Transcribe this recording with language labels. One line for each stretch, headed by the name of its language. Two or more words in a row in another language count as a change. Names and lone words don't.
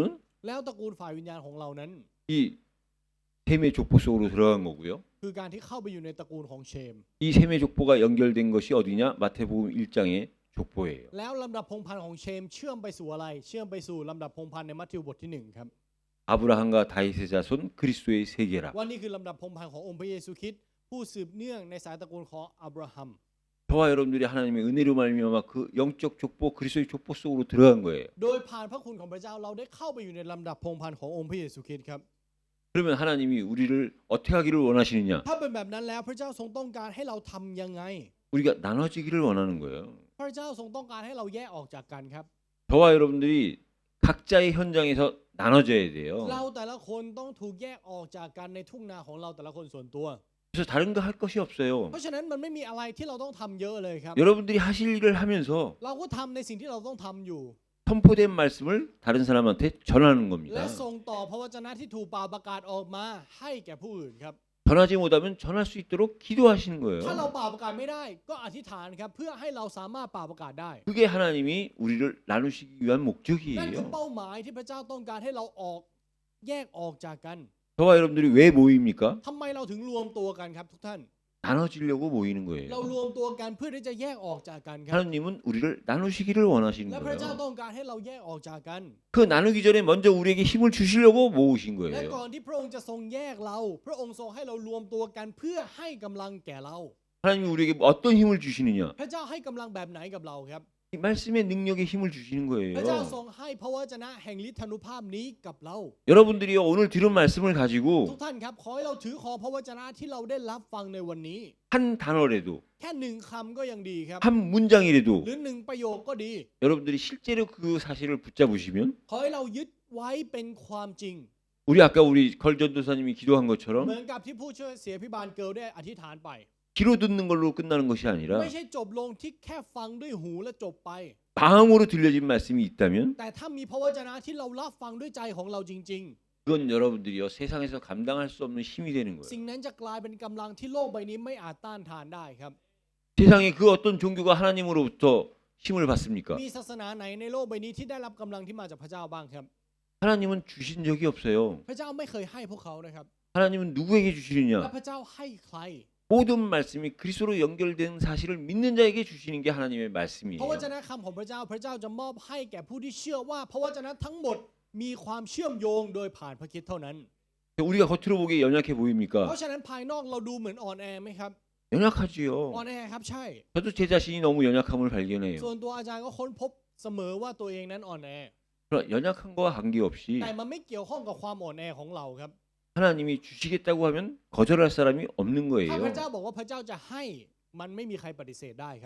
Thai: แล้วตระกูลฝ่ายวิญญาณของเรานั้น
Korean: 이 셈의 족보 속으로 들어간 거고요.
Thai: คือการที่เข้าไปอยู่ในตระกูลของเชม
Korean: 이 셈의 족보가 연결된 것이 어디냐? 마태복음 1장의 족보예요.
Thai: แล้วลำดับพงศ์พันธุ์ของเชมเชื่อมไปสู่อะไร เชื่อมไปสู่ลำดับพงศ์พันธุ์ในมัทธิวบทที่1ครับ
Korean: 아브라함과 다윗의 자손 그리스도의 세계라.
Thai: ว่านี่คือลำดับพงศ์พันธุ์ขององค์พระเยซูคริสต์ผู้สืบเนื่องในสายตระกูลของอับราฮัม
Korean: 저와 여러분들이 하나님의 은혜로 말미암아 그 영적 족보 그리스도의 족보 속으로 들어간 거예요.
Thai: โดยผ่านพระคุณของพระเจ้าเราได้เข้าไปอยู่ในลำดับพงศ์พันธุ์ขององค์พระเยซูคริสต์ครับ
Korean: 그러면 하나님이 우리를 어떻게 하기를 원하시느냐?
Thai: ถ้าเป็นแบบนั้นแล้วพระเจ้าทรงต้องการให้เราทำยังไง
Korean: 우리가 나눠지기를 원하는 거예요.
Thai: พระเจ้าทรงต้องการให้เราแยกออกจากกันครับ
Korean: 저와 여러분들이 각자의 현장에서 나눠져야 돼요.
Thai: เราแต่ละคนต้องถูกแยกออกจากกันในทุ่งนาของเราแต่ละคนส่วนตัว
Korean: 그래서 다른 거 할 것이 없어요.
Thai: เพราะฉะนั้นมันไม่มีอะไรที่เราต้องทำเยอะเลยครับ
Korean: 여러분들이 하실 일을 하면서
Thai: เราก็ทำในสิ่งที่เราต้องทำอยู่
Korean: 선포된 말씀을 다른 사람한테 전하는
Thai: และ
Korean: 겁니다.
Thai: ส่งต่อพระวจนะที่ถูกป่าประกาศออกมาให้แก่ผู้อื่นครับ
Korean: 전하지 못하면 전할 수 있도록 기도하시는
Thai: ถ้าเรา
Korean: 거예요.
Thai: ป่าประกาศไม่ได้ก็อธิษฐานครับเพื่อให้เราสามารถป่าประกาศได้
Korean: 그게 하나님이 우리를 나누시기 위한
Thai: นั่นคือ
Korean: 목적이에요.
Thai: เป้าหมายที่พระเจ้าต้องการให้เราแยกออกจากกัน
Korean: 저와 여러분들이 왜 모입니까?
Thai: ทำไมเราถึงรวมตัวกันครับทุกท่าน
Korean: 나눠지려고 모이는
Thai: เรา
Korean: 거예요.
Thai: รวมตัวกันเพื่อที่จะแยกออกจากกันครับ
Korean: 하나님은 우리를 나누시기를 원하시는
Thai: และพระเจ้า
Korean: 거예요.
Thai: ต้องการให้เราแยกออกจากกัน
Korean: 그 나누기 전에 먼저 우리에게 힘을 주시려고 모으신
Thai: และ
Korean: 거예요.
Thai: ก่อนที่พระองค์จะทรงแยกเรา พระองค์ทรงให้เรารวมตัวกันเพื่อให้กำลังแก่เรา
Korean: 하나님이 우리에게 어떤 힘을 주시느냐?
Thai: พระเจ้าให้กำลังแบบไหนกับเราครับ
Korean: 이 말씀의 능력에 힘을 주시는
Thai: พระเจ้า
Korean: 거예요.
Thai: ทรงให้พระวจนะแห่งฤทธานุภาพนี้กับเรา
Korean: 여러분들이 오늘 들은 말씀을
Thai: ทุก
Korean: 가지고
Thai: ท่านครับขอให้เราถือครองพระวจนะที่เราได้รับฟังในวันนี้
Korean: 한 단어라도
Thai: แค่หนึ่งคำก็ยังดีครับ
Korean: 한 문장이라도
Thai: หรือหนึ่งประโยคก็ดี
Korean: 여러분들이 실제로 그 사실을 붙잡으시면
Thai: ขอให้เรายึดไว้เป็นความจริง
Korean: 우리 아까 우리 걸 전도사님이 기도한
Thai: เหมื
Korean: 것처럼
Thai: อนกับที่ผู้ช่วยเสียพิบาลเกิลได้อธิษฐานไป
Korean: 귀로 듣는 걸로 끝나는 것이 아니라
Thai: ไม่ใช่จบลงที่แค่ฟังด้วยหูและจบไป
Korean: 마음으로 들려진 말씀이 있다면
Thai: แต่ถ้ามีพระวจนะที่เรารับฟังด้วยใจของเราจริง
Korean: 그건 여러분들이요 세상에서 감당할 수 없는 힘이 되는
Thai: ๆ
Korean: 거예요.
Thai: สิ่งนั้นจะกลายเป็นกำลังที่โลกใบนี้ไม่อาจต้านทานได้ครับ
Korean: 세상에 그 어떤 종교가 하나님으로부터 힘을 받습니까?
Thai: มีศาสนาไหนในโลกใบนี้ที่ได้รับกำลังที่มาจากพระเจ้าบ้างครับ
Korean: 하나님은 주신 적이 없어요.
Thai: พระเจ้าไม่เคยให้พวกเขานะครับ
Korean: 하나님은 누구에게
Thai: และ
Korean: 주시느냐?
Thai: พระเจ้าให้ใคร
Korean: 모든 말씀이 그리스도로 연결된 사실을 믿는 자에게 주시는 게 하나님의
Thai: พระว
Korean: 말씀이에요.
Thai: จนะคำของพระเจ้าพระเจ้าจะมอบให้แก่ผู้ที่เชื่อว่าพระวจนะทั้งหมดมีความเชื่อมโยงโดยผ่านพระคริสต์เท่านั้น
Korean: 우리가 겉으로 보기에 연약해
Thai: เพ
Korean: 보입니까?
Thai: ราะฉะนั้นภายนอกเราดูเหมือนอ่อนแอไหมครับ
Korean: 연약하지요.
Thai: อ่อนแอครับใช่
Korean: 저도 제 자신이 너무 연약함을 발견해요.
Thai: ส่วนตัวอาจารย์ก็ค้นพบเสมอว่าตัวเองนั้นอ่อนแอ
Korean: 그러나 연약한 거와 관계없이
Thai: แต่มันไม่เกี่ยวข้องกับความอ่อนแอของเราครับ
Korean: 하나님이 주시겠다고 하면 거절할 사람이 없는
Thai: ถ้าพ
Korean: 거예요.
Thai: ระเจ้าบอกว่าพระเจ้าจะให้มันไม่มีใครปฏิเสธได้ครับ